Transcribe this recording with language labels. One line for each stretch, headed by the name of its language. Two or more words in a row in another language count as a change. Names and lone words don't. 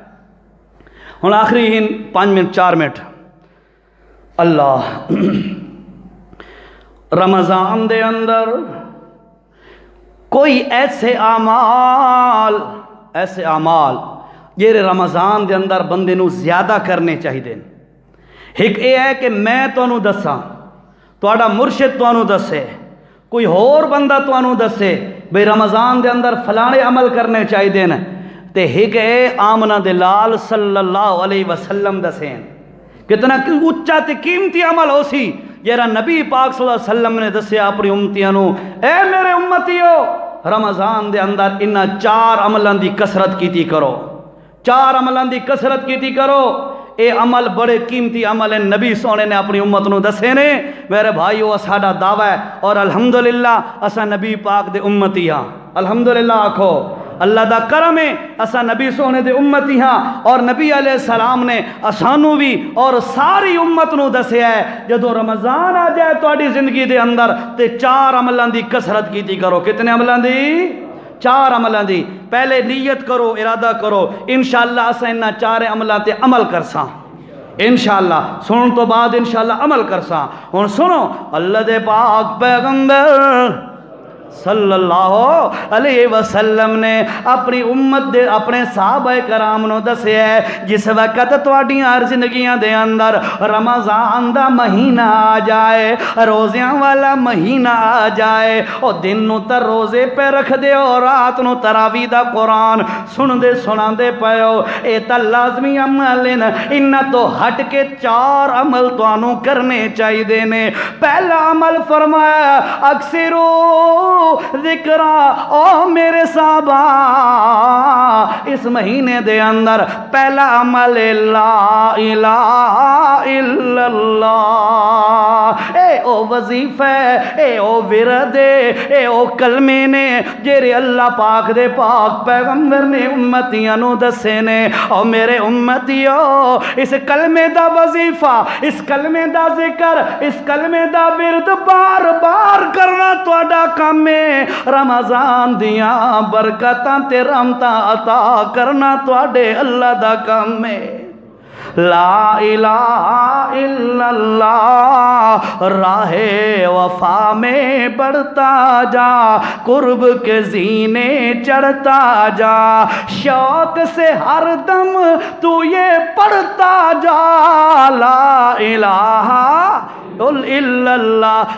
Punjabi: ہن آخری 5 منٹ 4 منٹ اللہ رمضان دے اندر کوئی ایسے اعمال جیرے رمضان دے اندر بندے نو زیادہ کرنے چاہیے۔ ایک یہ ہے کہ میں تانوں دساں، تہاڈا مرشد تانوں دسے، کوئی اور بندہ تانوں دسے بھئی رمضان دے اندر فلانے عمل کرنے چاہیے تے ایک ہے آمنہ دے لال
Arabic: صلی اللہ علیہ وسلم
Punjabi: دسیں۔ کتنا اچھا تے قیمتی عمل ہو سی جیرا نبی پاک
Arabic: صلی اللہ علیہ وسلم
Punjabi: نے دسیا اپنی امتیاں نو، اے میرے امتیو رمضان دے اندر انہاں 4 عملاں دی کثرت کیتی کرو، 4 عملاں دی کثرت کیتی کرو۔ اے عمل بڑے قیمتی عمل ہیں، نبی سونے نے اپنی امت نو دسے نے۔ میرے بھائیو ساڈا دعویٰ ہے اور
Arabic: الحمدللہ
Punjabi: اسا نبی پاک دے امتی ہاں،
Arabic: الحمدللہ
Punjabi: آکھو اللہ دا کرم ہے، اسا نبی سونے دے امتی ہاں، اور نبی
Arabic: علیہ السلام
Punjabi: نے اسانو بھی اور ساری امت نو دسیا ہے جدو رمضان آ جائے تہاڈی زندگی دے اندر تے 4 عملاں دی کثرت کیتی کرو۔ کتنے عملاں دی؟ 4 عملاں دی۔ پہلے نیت کرو، ارادہ کرو،
Arabic: انشاءاللہ
Punjabi: اسا انہاں 4 عملاں تے عمل کرساں،
Arabic: انشاءاللہ
Punjabi: سنن تو بعد
Arabic: انشاءاللہ
Punjabi: عمل کرساں۔ ہن سنو اللہ دے پاک پیغمبر
Arabic: صلی اللہ علیہ وسلم
Punjabi: نے اپنی امت دے اپنے صحابہ کرام نو دسیا ہے جس وقت تواڈیاں زندگیاں دے اندر رمضان دا مہینہ آ جائے، روزیاں والا مہینہ آ جائے، او دن نو تے روزے پہ رکھ دے اور رات نو تراویح دا قرآن سن دے سنا دے پیو، اے تا لازمی عمل ان تو ہٹ کے 4 عمل توانوں کرنے چاہیے دینے۔ پہلا عمل فرمایا
Arabic: اکثرو ذکرہ،
Punjabi: او میرے صحابہ اس مہینے دے اندر پہلا عمل
Arabic: لا الہ الا اللہ،
Punjabi: اے او وظیفہ، اے او ورد، اے او کلمے نے جیرے اللہ پاک دے پاک پیغمبر نے امتیاں نو دسے نے۔ او میرے امتیو اس کلمے دا وظیفہ، اس کلمے دا ذکر، اس کلمے دا ورد بار بار کرنا تواڈا کام ہے، رمضان دیاں برکتاں تے رحمتاں عطا کرنا تواڈے اللہ دا کام ہے۔
Arabic: لا الہ الا اللہ
Urdu: راہ وفا میں بڑھتا جا، قرب کے زینے چڑھتا جا، شوق سے ہر دم تو یہ پڑھتا جا،
Arabic: لا الہ الا اللہ۔